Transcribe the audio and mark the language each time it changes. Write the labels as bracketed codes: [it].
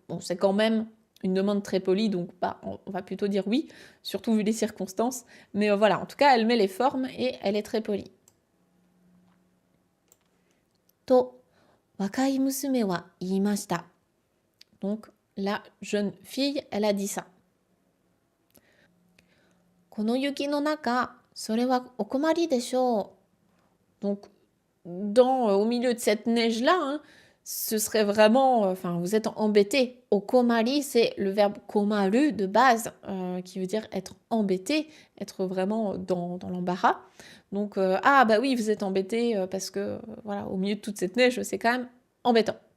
[fr] Bon, c'est quand même une demande très polie, donc bah, on va plutôt dire oui, surtout vu les circonstances. Mais voilà, en tout cas, elle met les formes et elle est très polie. [ja] To, wakai musume wa iimashita. [fr] Donc, la jeune fille, elle a dit ça. [ja] この雪の中、それはお困りでしょう。 [fr] Donc, au milieu de cette neige-là, hein, ce serait vraiment, enfin, vous êtes embêté. Okomari, c'est le verbe komaru de base, qui veut dire être embêté, être vraiment dans l'embarras. Donc, ah bah oui, vous êtes embêté parce que, voilà, au milieu de toute cette neige, c'est quand même embêtant.